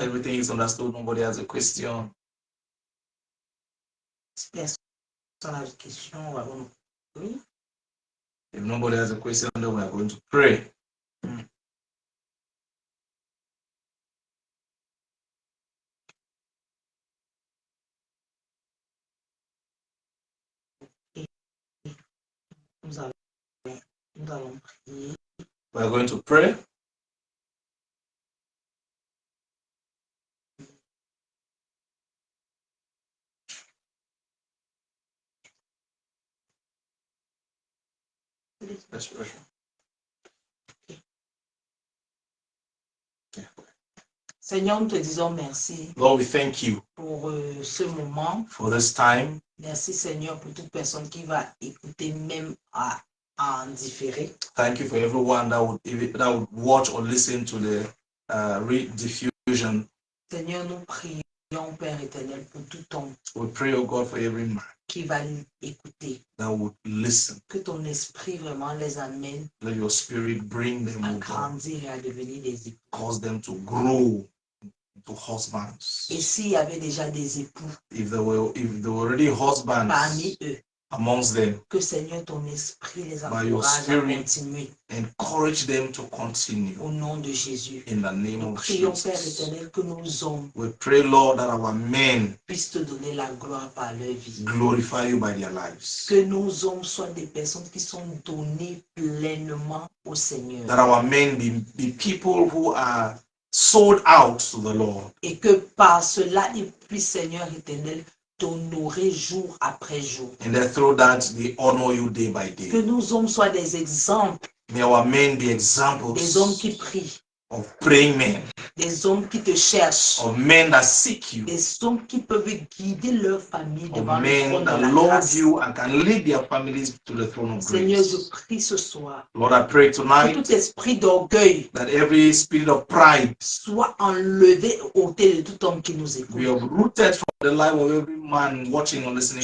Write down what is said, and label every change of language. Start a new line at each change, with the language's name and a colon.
English: Everything is understood, nobody has a question.
French: Si personne n'a de question, on va oui.
English: If nobody has a question, then we are going to pray.
French: Nous allons prier.
English: We are going to pray. Let's pray.
French: Seigneur, nous te disons merci.
English: Lord, we thank you
French: pour ce moment.
English: For this time.
French: Merci Seigneur pour toute personne qui va écouter même en différé.
English: Thank you for everyone that would watch or listen to the rediffusion.
French: Seigneur, nous prions Père éternel pour tout homme.
English: We pray, oh God, for every man
French: qui va écouter.
English: That would listen.
French: Que ton esprit vraiment les amène.
English: Let your spirit bring them
French: à grandir et à devenir des époux.
English: Cause them to grow. To husbands.
French: Et s'il y avait déjà des époux,
English: if there were already husbands
French: parmi eux,
English: amongst them,
French: que Seigneur ton esprit les encourage à continuer.
English: Encourage them to continue.
French: Au nom de Jésus.
English: In the name
French: Nous
English: of
French: prions,
English: Jesus.
French: Père éternel, que nos hommes
English: we pray, Lord, that our men
French: puissent te donner la gloire par leur vie.
English: Glorify you by their lives.
French: Que nos hommes soient des personnes qui sont données pleinement au Seigneur.
English: That our men be people who are sold out to the Lord.
French: Et que par cela, ils puissent, Seigneur éternel, t'honorer jour après jour.
English: And that through that, they honor you day by day.
French: Que nos hommes soient des exemples.
English: May our men be examples.
French: Des hommes qui prient.
English: Of praying men.
French: Des hommes qui te cherchent.
English: Of men that seek you.
French: Des hommes qui peuvent guider leur famille devant le trône de la
English: love
French: grâce.
English: you and can lead their families to the throne of
French: Seigneur,
English: grace.
French: je prie ce soir.
English: Lord, I pray tonight
French: que tout esprit d'orgueil
English: that every spirit of pride
French: soit enlevé, ôté de tout homme qui nous écoute.
English: We have rooted from the life of every man watching or listening